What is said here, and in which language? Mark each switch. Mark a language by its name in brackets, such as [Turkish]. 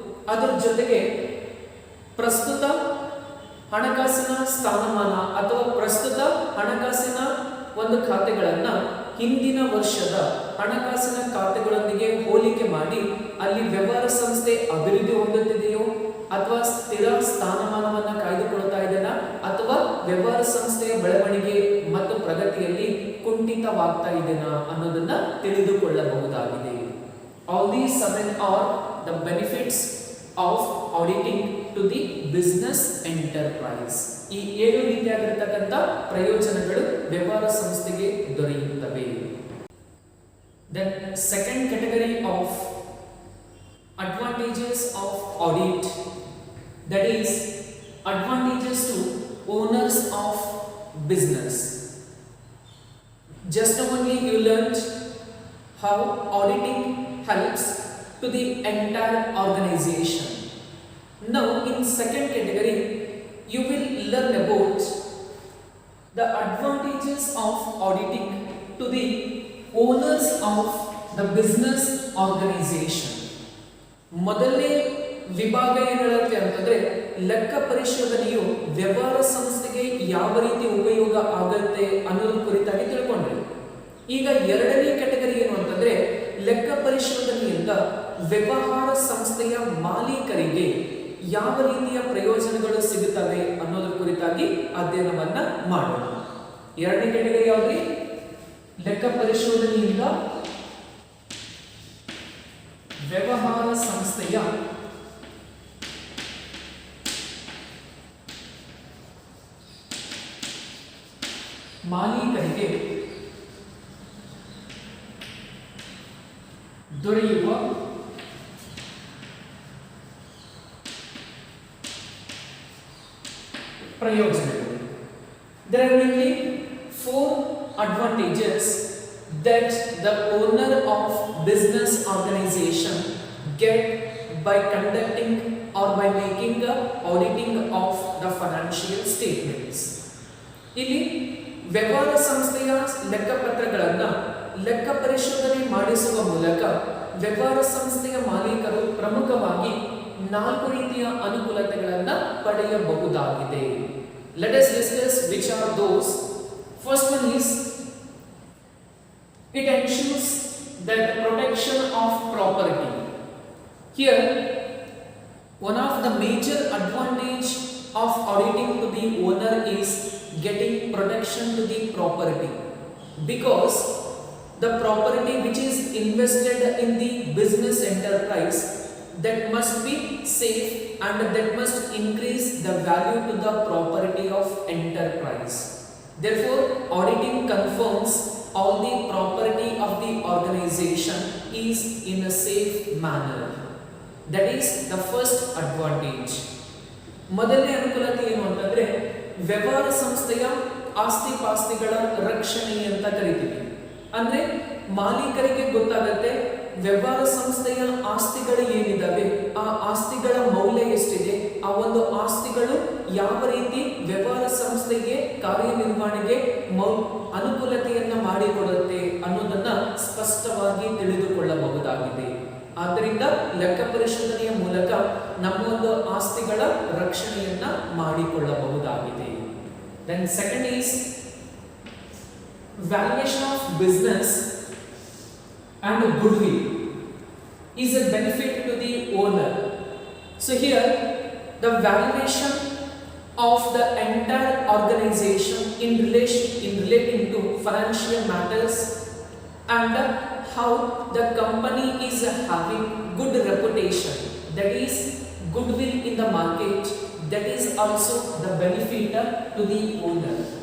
[Kannada] ಅದರ ಜೊತೆಗೆ ಪ್ರಸ್ತುತ ಹಣಕಾಸಿನ ಸ್ಥಾನಮಾನ ಅಥವಾ ಪ್ರಸ್ತುತ ಹಣಕಾಸಿನ ಒಂದು ಖಾತೆಗಳನ್ನ ಹಿಂದಿನ ವರ್ಷದ ಹಣಕಾಸಿನ ಖಾತೆಗಳೊಂದಿಗೆ ಹೋಲಿಕೆ ಮಾಡಿ ಅಲ್ಲಿ ವ್ಯವಹಾರ ಸಂಸ್ಥೆ ಅಭಿವೃದ್ಧಿ ಹೊಂದುತ್ತಿದೆಯೋ ಅಥವಾ ಸ್ಥಿರ ಸ್ಥಾನಮಾನವನ್ನ ಕಾಯ್ದುಕೊಳ್ತಾ ಇದೆಯಾ ಅಥವಾ ವ್ಯವಹಾರ ಸಂಸ್ಥೆಯ ಬೆಳವಣಿಗೆ ಮತ್ತು ಪ್ರಗತಿಯಲ್ಲಿ ಕುಂಠಿತವಾಗ್ತಾ ಇದೆಯಾ ಅನ್ನೋದನ್ನ ತಿಳಿದುಕೊಳ್ಳಬಹುದಾಗಿದೆ. [English] All these 7 are the benefits of auditing to the business enterprise. [Kannada] ಈ 7 ರೀತಿಯಾಗಿರತಕ್ಕಂತ ಪ್ರಯೋಜನಗಳು ವ್ಯವಹಾರ ಸಂಸ್ಥೆಗೆ ದೊರೆಯುತ್ತವೆ. [English] Then second category of advantages of audit, that is advantages to owners of business. Just only you learned how auditing helps to the entire organization. Now in second category you will learn about the advantages of auditing to the owners of the business organization. [Kannada] ಮೊದಲನೇ ವಿಭಾಗ ಏನು ಹೇಳುತ್ತೆ ಅಂತಂದ್ರೆ ಲೆಕ್ಕ ಪರಿಶೋಧನೆಯು ವ್ಯವಹಾರ ಸಂಸ್ಥೆಗೆ ಯಾವ ರೀತಿ ಉಪಯೋಗ ಆಗುತ್ತೆ ಅನ್ನೋದ್ರ ಕುರಿತಾಗಿ ತಿಳ್ಕೊಂಡ್ರಿ. ಈಗ ಎರಡನೇ ಕ್ಯಾಟಗರಿ ಏನು ಅಂತಂದ್ರೆ ಲೆಕ್ಕ ಪರಿಶೋಧನೆಯಿಂದ ವ್ಯವಹಾರ ಸಂಸ್ಥೆಯ ಮಾಲೀಕರಿಗೆ ಯಾವ ರೀತಿಯ ಪ್ರಯೋಜನಗಳು ಸಿಗುತ್ತವೆ ಅನ್ನೋದ್ರ ಕುರಿತಾಗಿ ಅಧ್ಯಯನವನ್ನ ಮಾಡೋಣ. ಎರಡನೇ ಕ್ಯಾಟಗರಿ ಯಾವ್ದ್ರಿ? ಲೆಕ್ಕ ಪರಿಶೋಧನೆಯಿಂದ ವ್ಯವಹಾರ ಸಂಸ್ಥೆಯ ಮಾಲೀಕರಿಗೆ ದೊರೆಯುವ ಪ್ರಯೋಜನಗಳು. [English] There are mainly 4 advantages that the owner of business organization get by conducting or by making the auditing of the financial statements. [Kannada] ಇಲ್ಲಿ ವ್ಯವಹಾರ ಸಂಸ್ಥೆಯ ಲೆಕ್ಕಪತ್ರಗಳನ್ನು ಲೆಕ್ಕ ಪರಿಶೋಧನೆ ಮಾಡಿಸುವ ಮೂಲಕ ವ್ಯವಹಾರ ಸಂಸ್ಥೆಯ ಮಾಲೀಕರು ಪ್ರಮುಖವಾಗಿ 4 ರೀತಿಯ ಅನುಕೂಲತೆಗಳನ್ನು ಪಡೆಯಬಹುದಾಗಿದೆ. [English] Let us discuss which are those. First one is, it ensures that protection of property. Here, one of the major advantage of auditing to the owner is getting protection to the property, because the property which is invested in the business enterprise, that must be safe and that must increase the value to the property of enterprise. Therefore, auditing confirms all the property of the organization is in a safe manner. That is the first advantage. [Kannada] ಮೊದಲನೇ ಅನುಕೂಲತೆ ಏನು ಅಂತಂದ್ರೆ, ವ್ಯವಹಾರ ಸಂಸ್ಥೆಯ ಆಸ್ತಿ ಪಾಸ್ತಿಗಳ ರಕ್ಷಣೆ ಅಂತ ಕರಿತೀವಿ. ಅಂದ್ರೆ ಮಾಲೀಕರಿಗೆ ಗೊತ್ತಾಗುತ್ತೆ ವ್ಯವಹಾರ ಸಂಸ್ಥೆಯ ಆಸ್ತಿಗಳು ಏನಿದಾವೆ, ಆ ಆಸ್ತಿಗಳ ಮೌಲ್ಯ ಎಷ್ಟಿದೆ, ಆ ಒಂದು ಆಸ್ತಿಗಳು ಯಾವ ರೀತಿ ವ್ಯವಹಾರ ಸಂಸ್ಥೆಗೆ ಕಾರ್ಯನಿರ್ವಹಣೆಗೆ ಅನುಕೂಲತೆಯನ್ನ ಮಾಡಿಕೊಡುತ್ತೆ ಅನ್ನೋದನ್ನ ಸ್ಪಷ್ಟವಾಗಿ ತಿಳಿದುಕೊಳ್ಳಬಹುದಾಗಿದೆ. ಆದ್ದರಿಂದ ಲೆಕ್ಕ ಪರಿಶೋಧನೆಯ ಮೂಲಕ ನಮ್ಮ ಒಂದು ಆಸ್ತಿಗಳ ರಕ್ಷಣೆಯನ್ನ ಮಾಡಿಕೊಳ್ಳಬಹುದಾಗಿದೆ. [English] Then second is, valuation of business and goodwill is a benefit to the owner. So here, the valuation of the entire organization in relating to financial matters and how the company is having good reputation, that is goodwill in the market, that is also the benefit to the owner.